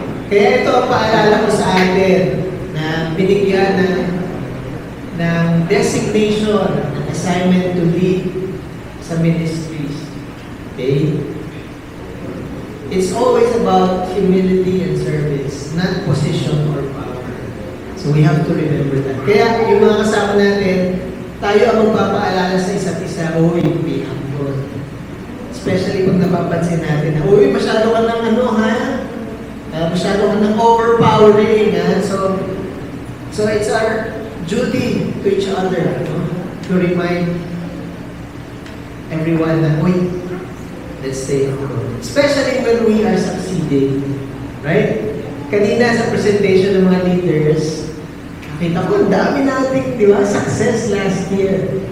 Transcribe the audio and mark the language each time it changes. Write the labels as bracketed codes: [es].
[tl] Kaya ito ang paalala ko sa atin na binigyan ng designation, ng assignment to lead sa ministries. [en] Okay? It's always about humility and service, not position or power. So we have to remember that. [tl] Kaya yung mga kasama natin, tayo ang magpapaalala sa isa't isa, uy, [en] be humble. [tl] Especially pag napapansin natin na, uy, masyado ka ng ano ha? Masyado ka ng overpowering ha? [en] So it's our duty to each other, no? To remind everyone [tl] na, uy, [en] let's stay humble. Especially when we are succeeding. Right? [tl] Kanina sa presentation ng mga leaders, nakita ko, ang dami nating, di ba, success last year.